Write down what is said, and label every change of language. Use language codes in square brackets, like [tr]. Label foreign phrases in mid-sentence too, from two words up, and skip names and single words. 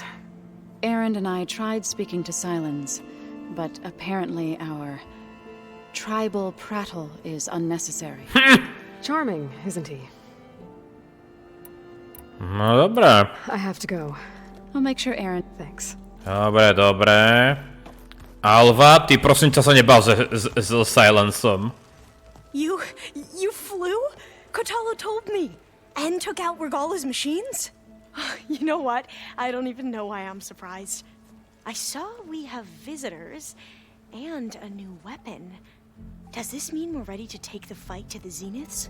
[en] EREND and I tried speaking to SYLENS, but apparently our tribal prattle is unnecessary. Charming, isn't he? [sk] No dobré. [en] I have to go. I'll make sure EREND... Thanks. [sk] Dobre. ALVA, ty prosím ťa sa nebav s SYLENSom. [en] You flew? KOTALLO told me. And took out REGALLOu's machines? You know what? I don't even know why I'm surprised. I saw we have visitors and a new weapon. Does this mean we're ready to take the fight to the Zeniths?